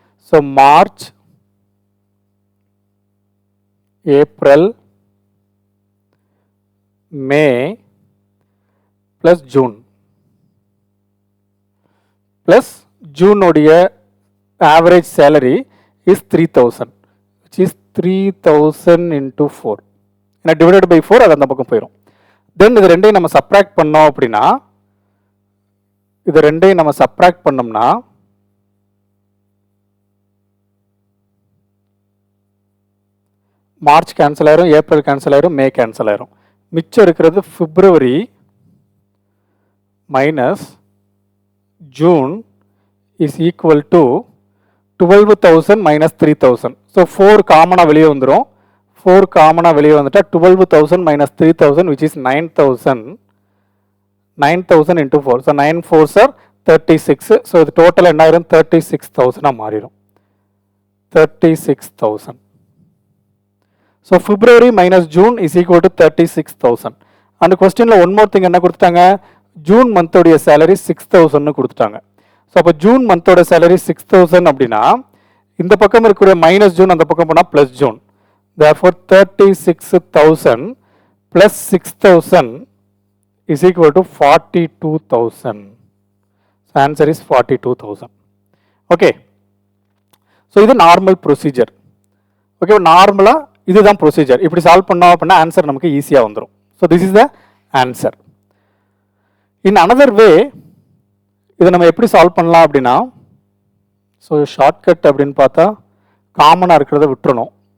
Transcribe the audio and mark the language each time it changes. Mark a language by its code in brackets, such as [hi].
[ta] So March, April, May plus June, plus ஜூனுடைய average salary [en] Is 3000, which is 3000 into 4. [ta] ஏன்னா divided by 4 அது அந்த பக்கம் போயிடும். தென் இது ரெண்டையும் நம்ம சப்ராக்ட் பண்ணோம் அப்படின்னா, இது ரெண்டையும் நம்ம சப்ராக்ட் பண்ணோம்னா மார்ச் கேன்சல் ஆயிரும், ஏப்ரல் கேன்சல் ஆயிரும், மே கேன்சல் ஆயிரும். மிச்சம் இருக்கிறது [en] February minus June is equal to 12,000 minus 3,000. [ta] So 4 காமனாக வெளியே வந்துடும். 4 காமனாக வெளியே வந்துட்டால் 12,000 minus 3,000 [en] which is 9,000. 9,000 into 4. So 9 4s are 36. [ta] So இது டோட்டல் என்ன ஆயிரும்? 36,000 மாறிடும். 36,000. [en] So February minus June is equal to 36,000. [ta] அந்த கொஸ்டினில் ஒன் மோர் திங் என்ன கொடுத்துட்டாங்க? ஜூன் மந்தோடைய சேலரி 6,000 கொடுத்துட்டாங்க. ஸோ அப்போ ஜூன் மந்தோட சேலரி 6,000 அப்படின்னா இந்த பக்கம் இருக்கிற மைனஸ் ஜூன் அந்த பக்கம் போனால் plus June. [en] therefore 36,000 plus 6,000 is equal to 42,000. So answer is 42,000. Okay. [ta] So இது நார்மல் ப்ரொசீஜர். ஓகே, நார்மலாக இதுதான் ப்ரொசீஜர். இப்படி சால்வ் பண்ணோம் அப்படின்னா ஆன்சர் நமக்கு ஈஸியாக வந்துடும். [en] So this is the answer. [ta] In another way இதை நம்ம எப்படி சால்வ் பண்ணலாம் அப்படின்னா, ஸோ ஷார்ட்கட் அப்படின்னு பார்த்தா காமனாக இருக்கிறத விட்டுறணும்.